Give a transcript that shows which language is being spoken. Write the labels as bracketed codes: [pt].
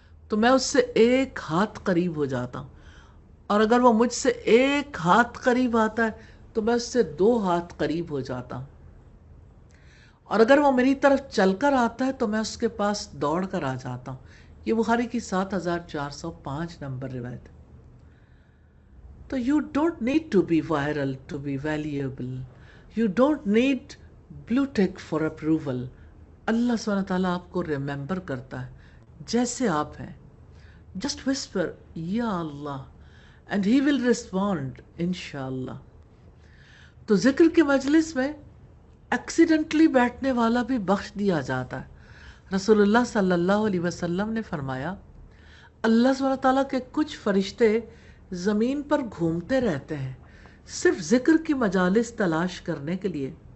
[ur] تو میں اس سے ایک ہاتھ قریب ہو جاتا ہوں، اور اگر وہ مجھ سے ایک ہاتھ قریب آتا ہے تو میں اس سے 2 ہاتھ قریب ہو جاتا ہوں، اور اگر وہ میری طرف چل کر آتا ہے تو میں اس کے پاس دوڑ کر آ جاتا ہوں۔ یہ بخاری کی 7405 نمبر روایت ہے۔ تو [en] you don't need to be viral to be valuable. You don't need blue tick for approval. [ur] اللہ سبحانہ تعالیٰ آپ کو ریممبر کرتا ہے جیسے آپ ہیں۔ [en] Just whisper [ur] یا اللہ [en] and he will respond [ur] انشاءاللہ۔ تو ذکر کی مجلس میں ایکسیڈنٹلی بیٹھنے والا بھی بخش دیا جاتا ہے۔ رسول اللہ صلی اللہ علیہ وسلم نے فرمایا اللہ سبحانہ تعالیٰ کے کچھ فرشتے زمین پر گھومتے رہتے ہیں صرف ذکر کی مجالس تلاش کرنے کے لیے۔